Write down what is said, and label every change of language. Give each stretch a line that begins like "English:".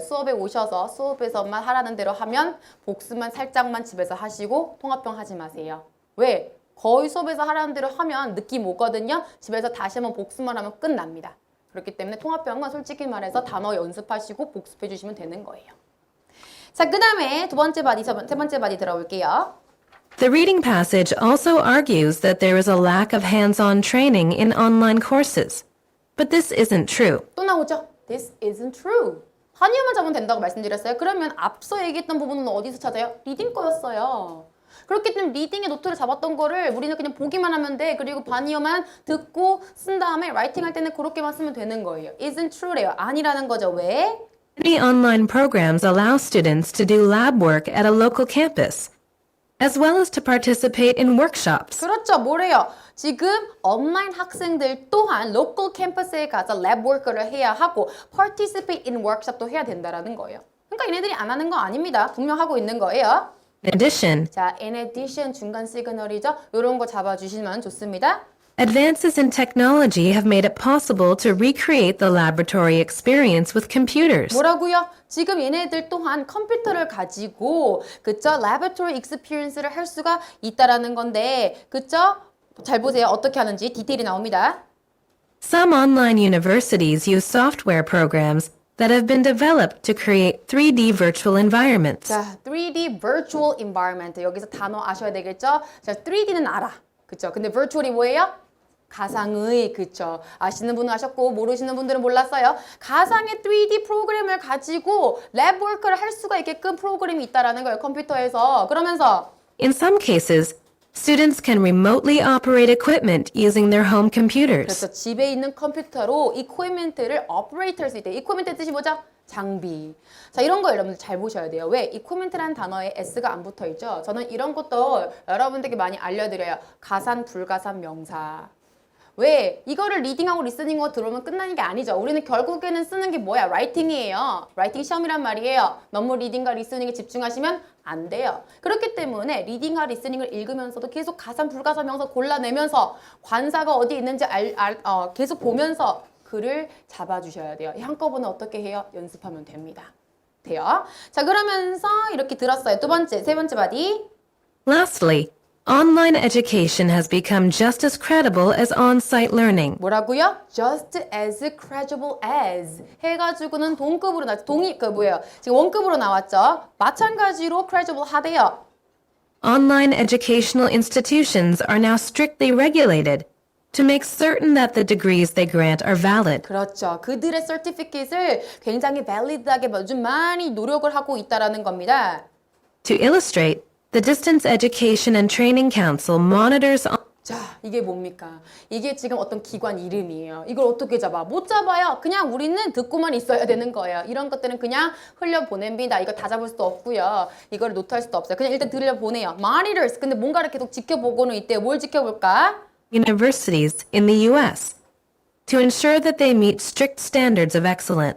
Korean: 수업에 오셔서 수업에서만 하라는 대로 하면 복습만 살짝만 집에서 하시고 통합형 하지 마세요. 왜? 거의 수업에서 하라는 대로 하면 느낌 오거든요. 집에서 다시 한번 복습만 하면 끝납니다. 그렇기 때문에 통합형은 솔직히 말해서 단어 연습하시고 복습해 주시면 되는 거예요. 자, 그 다음에 세 번째 바디 들어볼게요.
English: The reading passage also argues that there is a lack of hands-on training in online courses. But this isn't true.
Korean: 또 나오죠?
English: This isn't true.
Korean: 한이어만 잡으면 된다고 말씀드렸어요. 그러면 앞서 얘기했던 부분은 어디서 찾아요? 리딩 거였어요. 그렇기 때문에 리딩의 노트를 잡았던 거를 우리는 그냥 보기만 하면 돼. 그리고 반이어만 듣고 쓴 다음에 라이팅 할 때는 그렇게만 쓰면 되는 거예요.
English: Isn't true
Korean: 래요. 아니라는 거죠. 왜?
English: Many online programs allow students to do lab work at a local campus, as well as to participate in workshops.
Korean: 그렇죠. 뭐래요? 지금 온라인 학생들 또한 로컬 캠퍼스에 가서 랩 워크를 해야 하고
English: participate in workshop
Korean: 도 해야 된다라는 거예요. 그러니까 얘네들이 안 하는 거 아닙니다. 분명 하고 있는 거예요.
English: In addition,
Korean: 자, in addition 중간 시그널이죠. 이런 거 잡아주시면 좋습니다.
English: advances in technology have made it possible to recreate the laboratory experience with computers.
Korean: 뭐라고요? 지금 얘네들 또한 컴퓨터를 가지고 그쵸? laboratory experience를 할 수가 있다라는 건데 그쵸? 잘 보세요. 어떻게 하는지 디테일이 나옵니다.
English: Some online universities use software programs that have been developed to create 3D virtual environments. 자, 3D virtual environment.
Korean: 여기서 단어 아셔야 되겠죠? 자, 3D는 알아. 그쵸? 근데 virtual이 뭐예요? 가상의, 그쵸? 아시는 분은 아셨고 모르시는 분들은 몰랐어요. 가상의 3D 프로그램을 가지고 랩 워크를 할 수가 있게끔 프로그램이 있다라는 거예요. 컴퓨터에서. 그러면서
English: In some cases, students can remotely operate equipment using their home computers.
Korean: 그래서 집에 있는 컴퓨터로 equipment를 operate 할 수 있대요. equipment의 뜻이 뭐죠? 장비. 자, 이런 거 여러분들 잘 보셔야 돼요. 왜? equipment라는 단어에 s가 안 붙어 있죠? 저는 이런 것도 여러분들께 많이 알려드려요. 가산, 불가산 명사. 왜? 이거를 리딩하고 리스닝하고 들어오면 끝나는 게 아니죠. 우리는 결국에는 쓰는 게 뭐야? 라이팅이에요. 라이팅 시험이란 말이에요. 너무 리딩과 리스닝에 집중하시면 안 돼요. 그렇기 때문에 리딩과 리스닝을 읽으면서도 계속 가산, 불가산 명사 골라내면서 관사가 어디 있는지 계속 보면서 글을 잡아주셔야 돼요. 한꺼번에 어떻게 해요? 연습하면 됩니다. 돼요. 자, 그러면서 이렇게 들었어요. 세 번째 바디.
English: Lastly, online education has become just as credible as on-site learning.
Korean: 뭐라고요?
English: Just as credible as
Korean: 해가지고는 동급으로 지금 원급으로 나왔죠. 마찬가지로 credible 하대요.
English: Online educational institutions are now strictly regulated to make certain that the degrees they grant are valid.
Korean: 그렇죠. 그들의 certificate을 굉장히 valid하게 요즘 많이 노력을 하고 있다라는 겁니다.
English: To illustrate, the Distance Education and Training Council monitors
Korean: 자, 이게 뭡니까? 이게 지금 어떤 기관 이름이에요. 이걸 어떻게 잡아? 못 잡아요. 그냥 우리는 듣고만 있어야 되는 거예요. 이런 것들은 그냥 흘려보냅니다. 이거 다 잡을 수도 없고요. 이걸 노트할 수도 없어요. 그냥 일단 들려보내요. monitors. 근데 뭔가를 계속 지켜보고는 있대요. 뭘 지켜볼까?
English: universities in the U.S. to ensure that they meet strict standards of excellence.